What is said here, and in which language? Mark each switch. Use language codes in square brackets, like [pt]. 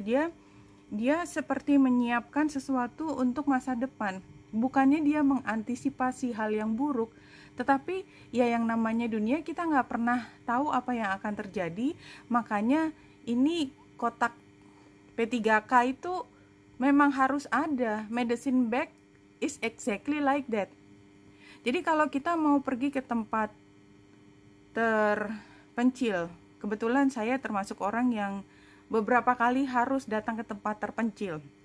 [id] Dia seperti menyiapkan sesuatu untuk masa depan. Bukannya dia mengantisipasi hal yang buruk, tetapi ya yang namanya dunia, kita nggak pernah tahu apa yang akan terjadi. Makanya ini kotak P3K itu memang harus ada. [en] Medicine bag is exactly like that. [id] Jadi kalau kita mau pergi ke tempat terpencil, kebetulan saya termasuk orang yang beberapa kali harus datang ke tempat terpencil.